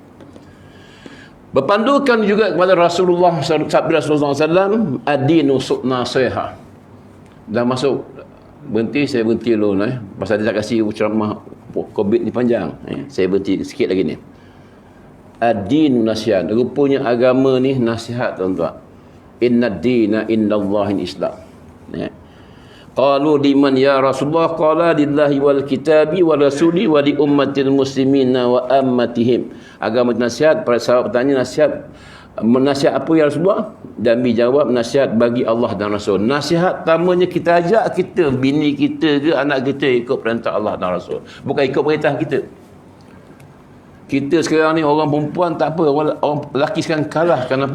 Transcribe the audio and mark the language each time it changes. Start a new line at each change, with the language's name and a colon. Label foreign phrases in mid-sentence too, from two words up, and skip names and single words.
Malay: Berpandukan juga kepada Rasulullah SAW,
Arabic: الدين النصيحة.
Malay: Dah masuk berhenti, saya berhenti dulu pasal dia tak kasih ceramah COVID ni panjang. Saya berhenti sikit lagi ni.
Arabic: الدين نصيحة.
Malay: Rupanya agama ni nasihat, tuan-tuan.
Arabic: إن الدين عند الله الإسلام. قالوا لمن يا رسول الله قال لله والكتاب ورسوله ولأئمة المسلمين وعامتهم.
Malay: Agama nasihat, para sahabat bertanya nasihat apa
Arabic: يا رسول الله?
Malay: Dan dijawab nasihat bagi Allah dan Rasul. Nasihat tamanya kita ajak kita, bini kita ke anak kita ikut perintah Allah dan Rasul, bukan ikut perintah kita. Kita sekarang ni orang perempuan tak apa, orang lelaki sekarang kalah kenapa?